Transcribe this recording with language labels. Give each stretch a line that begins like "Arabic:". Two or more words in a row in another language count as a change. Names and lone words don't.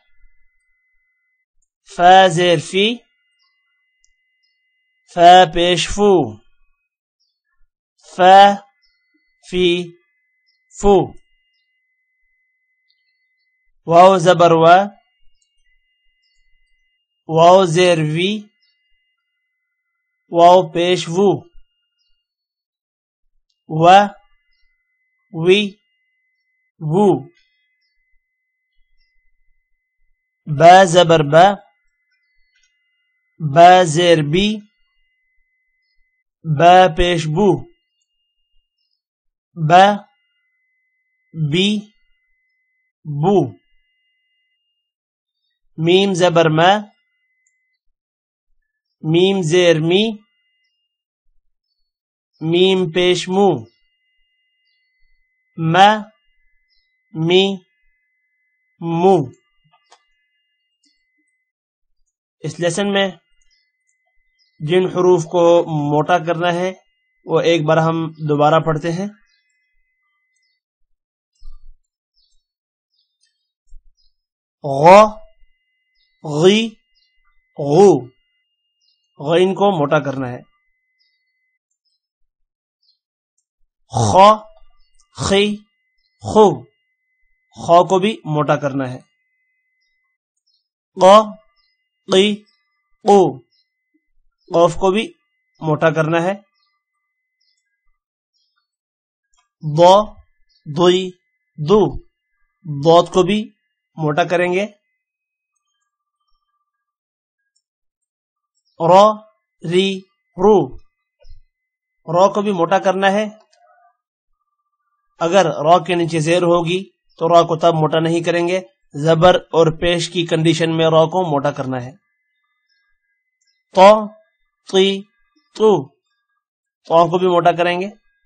Urdu: فا زیر فی. فا پیش فو. فا فی فو. واو زبر وا. واو زیر وی. واو پیش وو. و وی وو. با زبر با. با زیر بی. با پیش بو. با بی بو. میم زبر ما. میم زیر می. میم پیش مو. ما می مو. اس لیسن میں جن حروف کو موٹا کرنا ہے وہ ایک بار ہم دوبارہ پڑھتے ہیں. غ غی غو. غین کو موٹا کرنا ہے. خ خی خو. خ کو بھی موٹا کرنا ہے. ق قی قو، قوف کو بھی موٹا کرنا ہے. ض ضی ضو، ضاد کو بھی موٹا کریں گے. ر ری رو، رو کو بھی موٹا کرنا ہے. اگر را کے نیچے زیر ہوگی تو را کو تب موٹا نہیں کریں گے، زبر اور پیش کی کنڈیشن میں را کو موٹا کرنا ہے. ط طی طو، طا کو بھی موٹا کریں گے.